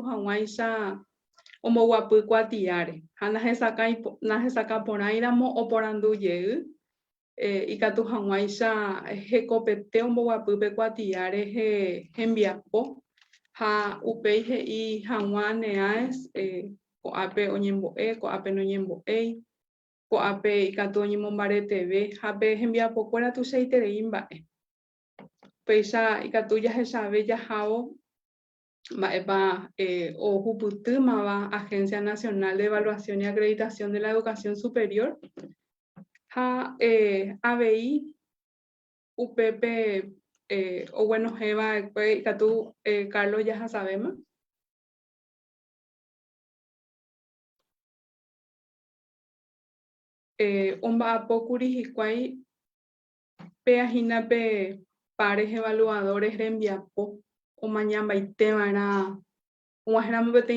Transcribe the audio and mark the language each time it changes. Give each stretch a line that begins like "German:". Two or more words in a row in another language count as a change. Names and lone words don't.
Guarani: hag̃uáicha omboguapy kuatiáre ha nahesakã porãiramo oporandu jey ikatu hag̃uáicha hekopete omboguapýpe kuatiáre hembiapo ha upéi he'i hag̃ua ne'ães ko'ápe oñembo'e, ko'ápe noñembo'éi, ko'ápe ikatu oñemombareteve ha pe hembiapokuéra tuichaiterei mba'e. Péicha ikatu jahechave jahávo mba'épa ohupytýmava Agencia Nacional de Evaluación y Acreditación de la Educación Superior ha avei upépe oguenohéva ikatu Carlos jahasavéma. Omba'apókuri hikuái peahínape
Spanish: pares evaluadores
Guarani: rembiapo omañambaiteva'erã og̃uahẽramo peteĩ